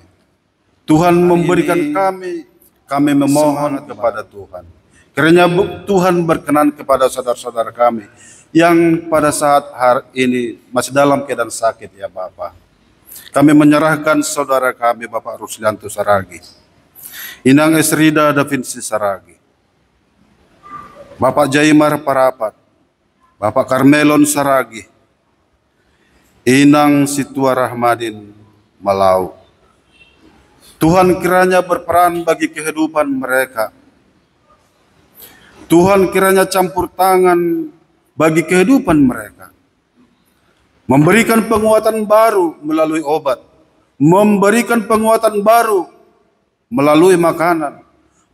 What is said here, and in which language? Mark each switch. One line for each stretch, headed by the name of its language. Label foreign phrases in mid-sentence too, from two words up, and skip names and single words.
Indonesian: Tuhan memberikan kami memohon kepada Tuhan. Kiranya Tuhan berkenan kepada saudara-saudara kami yang pada saat hari ini masih dalam keadaan sakit ya Bapa. Kami menyerahkan saudara kami Bapak Ruslianto Saragi, Inang Esrida Davinci Saragi, Bapak Jaimar Parapat, Bapak Karmelon Saragi, Inang Situa Rahmadin Malau. Tuhan kiranya berperan bagi kehidupan mereka. Tuhan kiranya campur tangan bagi kehidupan mereka. Memberikan penguatan baru melalui obat. Memberikan penguatan baru melalui makanan.